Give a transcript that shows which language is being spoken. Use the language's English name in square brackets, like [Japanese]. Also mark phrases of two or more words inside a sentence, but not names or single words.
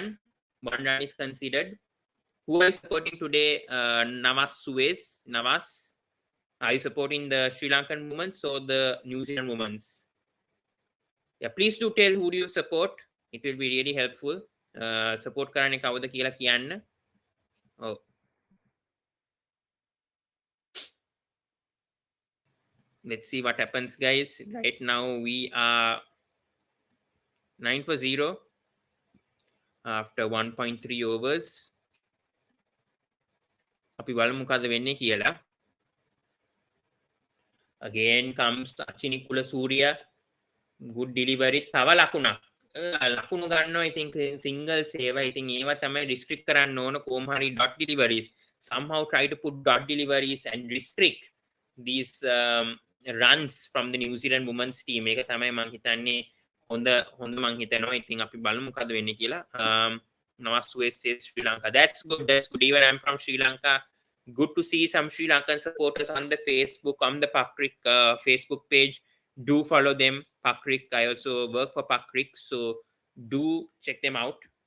[English] 1 run is considered. Who are you supporting today? Nawaz Suez. Nawaz. Are you supporting the Sri Lankan women's or the New Zealand women's? Yeah, please do tell who do you support. It will be really helpful. [Sinhala] Support කරන්නේ කවුද කියලා කියන්න. [English] Oh. Let's see what happens, guys. Right now we are 9-0 after 1.3 overs. [Sinhala] අපි බලමු මොකද වෙන්නේ කියලා. [English] Again comes Achini Kulasurya. Good delivery. [Sinhala] තව ලකුණු ගන්නවා. [English] I think single save. I think [Sinhala] ඒවා තමයි [English] restrict [Sinhala] කරන්න ඕන කොහොම හරි [English] dot deliveries. Somehow try to put dot deliveries and restrict these runs from the New Zealand women's team. [Sinhala] ඒක තමයි මං හිතන්නේ හොඳ මං හිතනවා. ඉතින් අපි බලමු මොකද වෙන්නේ කියලා. [English] Nawaz Suez says Sri Lanka. That's good. Even I'm from Sri Lanka. Good to see some Sri Lankan supporters on the Facebook, on the Pakrik Facebook page. Do follow them, Pakrik. I also work for Pakrik, so do check them out.